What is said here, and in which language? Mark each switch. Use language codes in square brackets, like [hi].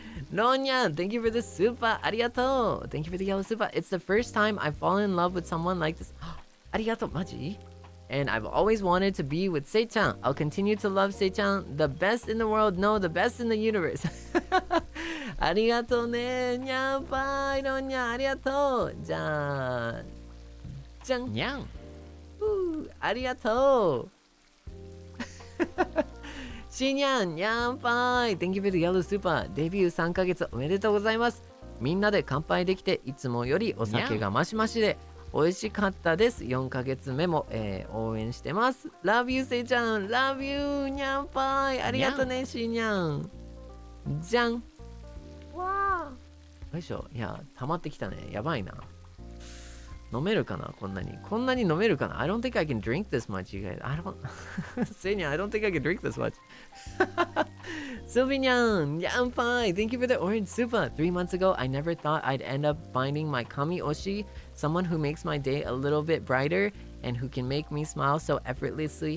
[en] ロンニャン、Thank you for the super. [ja] ありがとう。 [en] Thank you for the yellow super. It's the first time I've fallen in love with someone like this. [ja] ありがとう。マジ？ [en] And I've always wanted to be with Seichan. I'll continue to love Seichan, the best in the world, no, the best in the universe. [ja] ありがとうね、にゃんぱいのにゃん、ありがとう。じゃあ、じゃん。にゃん。ありがとう。しにゃん、にゃんぱい。 [en] Thank you for the yellow super. [ja] デビュー3ヶ月おめでとうございます。みんなで乾杯できて、いつもよりお酒がマシマシで、美味しかったです。 4ヶ月目も、応援してます。 [en] Love you, [ja] せいちゃん。 [en] Love you, [ja] にゃんぱい。ありがとうね、しにゃん。じゃん。わー。よいしょ。いや、溜まってきたね。やばいな。飲めるかなこんなに。こんなに飲めるかな ? [en] I don't think I can drink this much, you guys. I don't... Seinya, I don't think I can drink this much. Sylvian, Yampai, thank you for the orange super. 3 months ago, I never thought I'd end up finding my kami Oshi, someone who makes my day a little bit brighter and who can make me smile so effortlessly.